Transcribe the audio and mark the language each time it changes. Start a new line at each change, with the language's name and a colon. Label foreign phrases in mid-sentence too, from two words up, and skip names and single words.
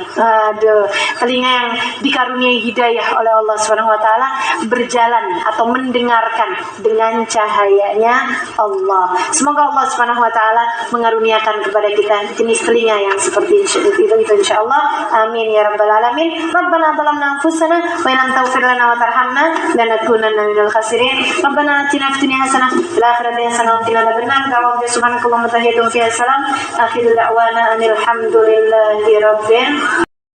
Indonesian: Telinga yang dikaruniai hidayah oleh Allah
Arabic: سبحانه وتعالى
Indonesian: berjalan atau mendengarkan dengan cahayanya Allah. Semoga Allah
Arabic: سبحانه وتعالى
Indonesian: mengaruniakan kepada kita jenis telinga yang seperti itu insyaallah.
Arabic: آمين يا رب العالمين. ربنا ظلمنا أنفسنا وإن لم تغفر لنا وترحمنا لنكونن من الخاسرين. ربنا آتنا في الدنيا حسنة وفي الآخرة حسنة وقنا عذاب النار. سبحانك اللهم وبحمدك، سلام. آخر دعوانا الحمد لله رب